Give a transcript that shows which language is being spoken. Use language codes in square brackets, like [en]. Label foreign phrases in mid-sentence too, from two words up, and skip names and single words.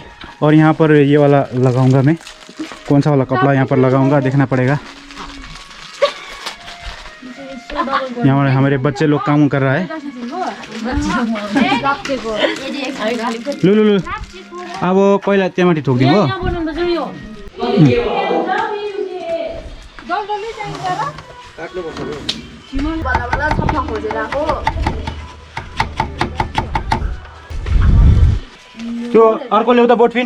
[hi] और यहाँ पर ये वाला लगाऊंगा मैं, कौन सा वाला कपड़ा यहाँ पर लगाऊंगा देखना पड़ेगा। यहाँ पर हमारे बच्चे लोग काम कर रहा है। [ne] लु लु लु अब पहिला त्यहाँमाथि ठोकिदिनु हो। त्यो अर्को ल्याउँदा बोटफिन